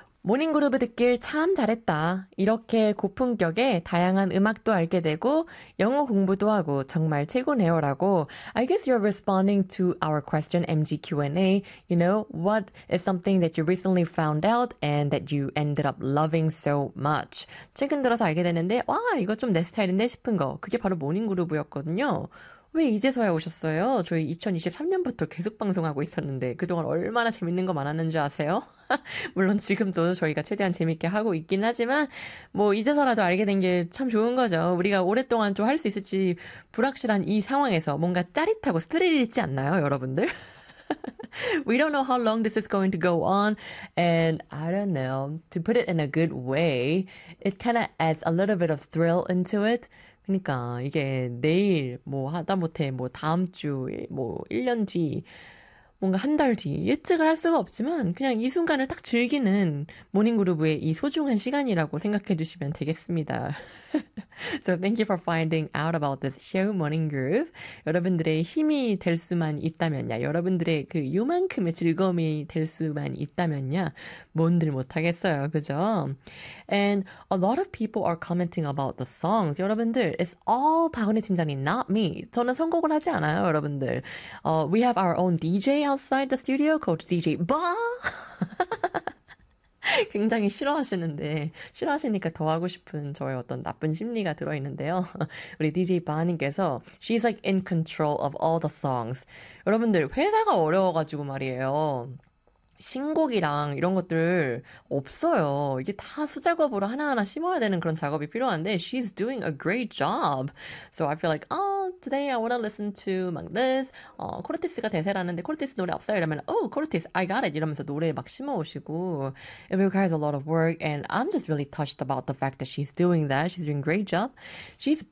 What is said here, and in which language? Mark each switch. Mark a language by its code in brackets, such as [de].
[ko] 모닝그룹 듣길 참 잘했다. 이렇게 고품격의 다양한 음악도 알게 되고 영어 공부도 하고 정말 최고네요 라고. [en] I guess you're responding to our question MG Q&A. You know, what is something that you recently found out and that you ended up loving so much? [ko] 최근 들어서 알게 됐는데 와 이거 좀 내 스타일인데 싶은 거. 그게 바로 모닝그룹이었거든요. 왜 이제서야 오셨어요? 저희 2023년부터 계속 방송하고 있었는데 그동안 얼마나 재밌는 거 많았는지 아세요? 물론 지금도 저희가 최대한 재밌게 하고 있긴 하지만 뭐 이제서라도 알게 된 게 참 좋은 거죠. 우리가 오랫동안 좀 할 수 있을지 불확실한 이 상황에서 뭔가 짜릿하고 스릴 있지 않나요, 여러분들? [en] We don't know how long this is going to go on, and I don't know, to put it in a good way, it kind of adds a little bit of thrill into it. [ko] 그러니까 이게 내일 뭐 하다못해 뭐 다음 주 뭐 1년 뒤 뭔가 한 달 뒤 예측을 할 수가 없지만 그냥 이 순간을 딱 즐기는 모닝그룹의 이 소중한 시간이라고 생각해 주시면 되겠습니다. [en] So thank you for finding out about this show, Morning Group. [ko] 여러분들의 힘이 될 수만 있다면야, 여러분들의 그 요만큼의 즐거움이 될 수만 있다면야, 뭔들 못하겠어요, 그죠? [en] And a lot of people are commenting about the songs. [ko] 여러분들, [en] it's all 박은혜 팀장님, not me. [ko] 저는 선곡을 하지 않아요, 여러분들. [en] We have our own DJ outside the studio called DJ Ba. [ko] 굉장히 싫어하시는데 싫어하시니까 더 하고 싶은 저의 어떤 나쁜 심리가 들어있는데요. 우리 DJ 바하님께서 [en] She's like in control of all the songs. [ko] 여러분들 회사가 어려워가지고 말이에요. 신곡이랑 이런 것들 없어요. 이게 다 수작업으로 하나하나 심어야 되는 그런 작업이 필요한데 [en] She's doing a great job. So I feel like, oh, today I want to listen to like this. [ko] 코르티스가 대세라는데 코르티스 노래 없어요? 이러면 [en] Oh, 코르티스, I got it! [ko] 이러면서 노래 막 심어오시고 [en] It requires a lot of work and I'm just really touched about the fact that she's doing that. She's doing a great job. She's